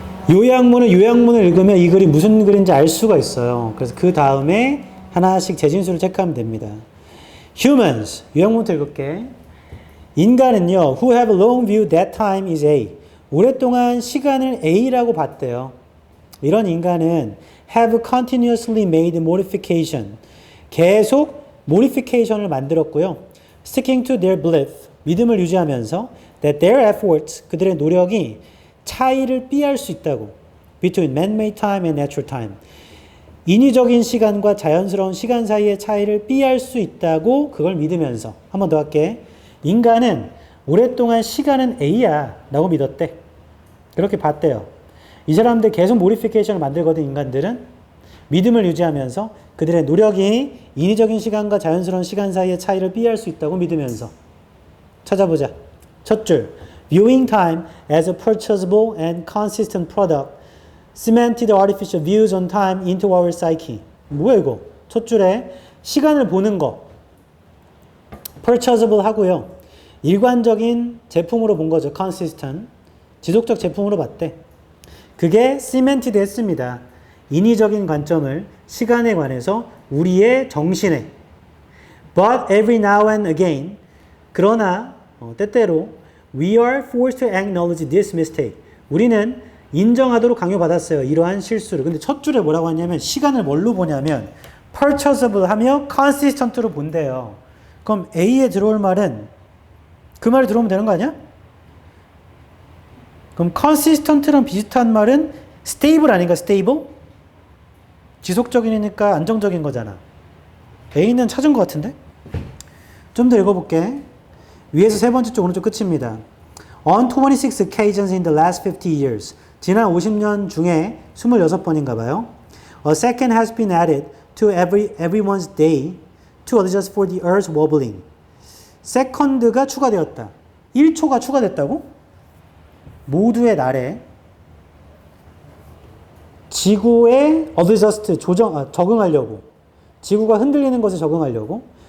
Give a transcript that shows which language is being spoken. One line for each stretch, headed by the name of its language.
Korean: 요약문을 읽으면 이 글이 무슨 글인지 알 수가 있어요. 그래서 그 다음에 하나씩 재진수를 체크하면 됩니다. Humans. 요약문부터 읽을게. 인간은요,
English: who have long view that time is A.
Korean: 오랫동안 시간을 A라고 봤대요. 이런 인간은
English: have continuously made modification.
Korean: 계속 modification을 만들었고요.
English: sticking to their belief.
Korean: 믿음을 유지하면서
English: that their efforts.
Korean: 그들의 노력이 차이를 피할 수 있다고.
English: between man-made time and natural time.
Korean: 인위적인 시간과 자연스러운 시간 사이의 차이를 피할 수 있다고 그걸 믿으면서. 한 번 더 할게. 인간은 오랫동안 시간은 A야 라고 믿었대. 그렇게 봤대요. 이 사람들 계속 모디피케이션을 만들거든. 인간들은 믿음을 유지하면서 그들의 노력이 인위적인 시간과 자연스러운 시간 사이의 차이를 피할 수 있다고 믿으면서. 찾아보자. 첫 줄.
English: Viewing time as a purchasable and consistent product cemented artificial views on time into our psyche.
Korean: 뭐야 이거? 첫 줄에 시간을 보는 거 purchasable 하고요. 일관적인 제품으로 본 거죠. consistent. 지속적 제품으로 봤대. 그게 cemented 했습니다. 인위적인 관점을 시간에 관해서 우리의 정신에.
English: But every now and again
Korean: 그러나 때때로
English: we are forced to acknowledge this mistake.
Korean: 우리는 인정하도록 강요받았어요. 이러한 실수를. 근데 첫 줄에 뭐라고 하냐면 시간을 뭘로 보냐면 purchasable 하며 consistent로 본대요. 그럼 A에 들어올 말은 그 말이 들어오면 되는 거 아니야? 그럼 consistent랑 비슷한 말은 stable 아닌가? stable? 지속적이니까 안정적인 거잖아. A는 찾은 것 같은데? 좀 더 읽어볼게. 위에서 세 번째 쪽 오른쪽 끝입니다.
English: On 26 occasions in the last 50 years.
Korean: 지난 50년 중에 26번인가 봐요.
English: A second has been added to everyone's day to adjust for the earth's wobbling.
Korean: 세컨드가 추가되었다. 1초가 추가됐다고? 모두의 날에 지구에 adjust, 적응하려고. 지구가 흔들리는 것에 적응하려고.